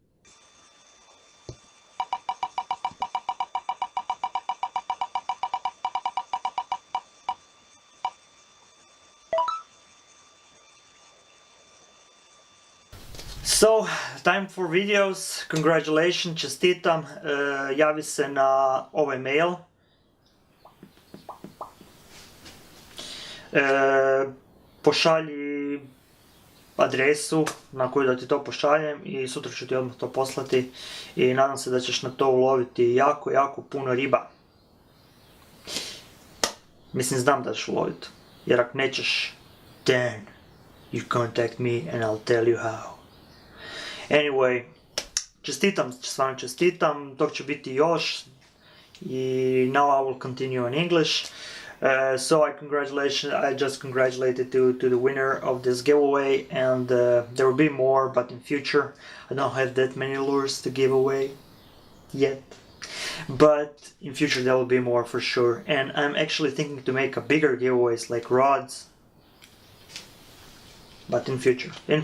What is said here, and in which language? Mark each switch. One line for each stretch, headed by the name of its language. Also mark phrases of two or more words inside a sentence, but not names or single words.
English: So, time for videos. Congratulations,
Croatian: čestitam, javi se na ovaj mail. Pošalji adresu na koju da ti to pošaljem i sutra ću ti odmah to poslati i nadam se da ćeš na to uloviti jako puno riba. Mislim, znam da ćeš uloviti, jer ako nećeš,
English: then you contact me and I'll tell you how. Anyway,
Croatian: stvarno čestitam, tog će biti još, i
English: now I will continue in English. So I just congratulated to the winner of this giveaway, and there will be more, but in future I don't have that many lures to give away yet. But in future there will be more for sure, and I'm actually thinking to make a bigger giveaways like rods, but in future.